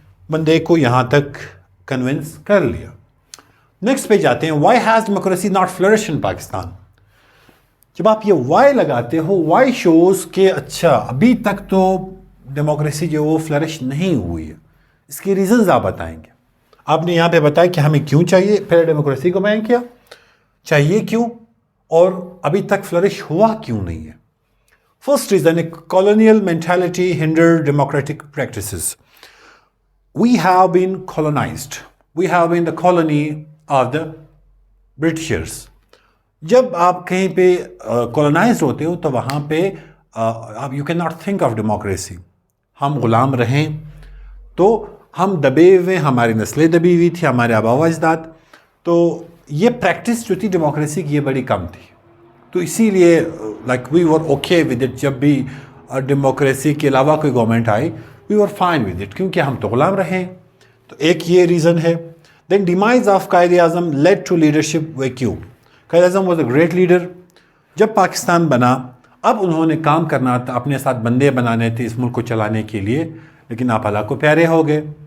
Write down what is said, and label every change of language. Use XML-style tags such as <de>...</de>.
<ur>بندے کو یہاں تک کنونس کر لیا. نیکسٹ پہ جاتے ہیں.</ur> <en>Why has democracy not flourish in Pakistan?</en> <ur>جب آپ یہ وائی لگاتے ہو, وائی شوز کہ اچھا ابھی تک تو ڈیموکریسی جو وہ فلرش نہیں ہوئی ہے. اس کے ریزنز آپ بتائیں گے. آپ نے یہاں پہ بتایا کہ ہمیں کیوں چاہیے, پھر ڈیموکریسی کو بیان کیا, چاہیے کیوں, اور ابھی تک فلرش ہوا کیوں نہیں ہے.</ur> <en>First reason, colonial mentality hinder democratic practices. We have been colonized. We have been the colony of the Britishers.</en> <ur>جب آپ کہیں پہ کولونائزڈ ہوتے ہو تو وہاں پہ آپ</ur> <en>You can not think of democracy.</en> <ur>ہم غلام رہیں تو ہم دبے ہوئے, ہماری نسلیں دبی ہوئی تھی, ہمارے آبا و اجداد, تو یہ پریکٹس جو تھی ڈیموکریسی کی یہ بڑی کم تھی. تو اسی لیے</ur> <en>Like we were okay with it.</en> <ur>جب بھی ڈیموکریسی کے علاوہ کوئی government I</ur> <en>we were fine with it,</en> <ur>کیونکہ ہم تو غلام رہے. تو ایک یہ ریزن ہے.</ur> <en>Then demise of Quaid Azam lead to leadership vacuum. Quaid Azam was a great leader.</en> <ur>جب پاکستان بنا اب انہوں نے کام کرنا تھا, اپنے ساتھ بندے بنانے تھے اس ملک کو چلانے کے لیے, لیکن آپ اللہ کو پیارے ہو گئے.</ur>